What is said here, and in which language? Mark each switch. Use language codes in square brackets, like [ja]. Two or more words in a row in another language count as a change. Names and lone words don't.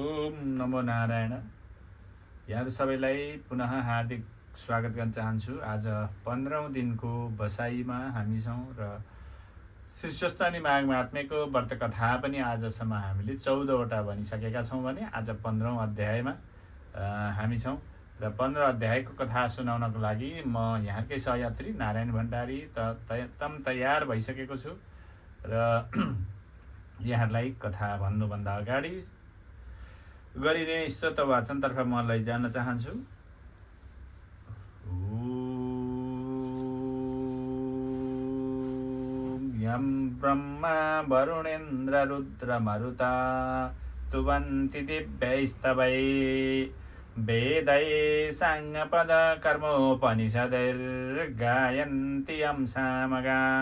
[sa] ओम नमो नारायण। [ne] यहाँहरू सबैलाई पुनः हार्दिक स्वागत गर्न चाहन्छु। आज 15औं दिनको बसाइमा हामी छौँ र श्री स्वस्तानी माघ महात्म्यको व्रत कथा पनि आजसम्म हामीले 14वटा भनिसकेका छौँ भने आज 15औं अध्यायमा हामी छौँ र 15 अध्यायको कथा सुनाउनको लागि म यहाँकै सहयात्री नारायण भण्डारी तम तयार भइसकेको छु र यहाँहरूलाई कथा भन्नुभन्दा अगाडि गरिने स्तोत्र वाचनतर्फ म लैजान चाहन्छु। [sa] यं ब्रह्मा वरुणेन्द्र रुद्र मरुता स्तुवन्ति दिव्यैस्तवै वेदै साङ्गपद कर्मोपनिषदैर्गायन्ति यं सामगा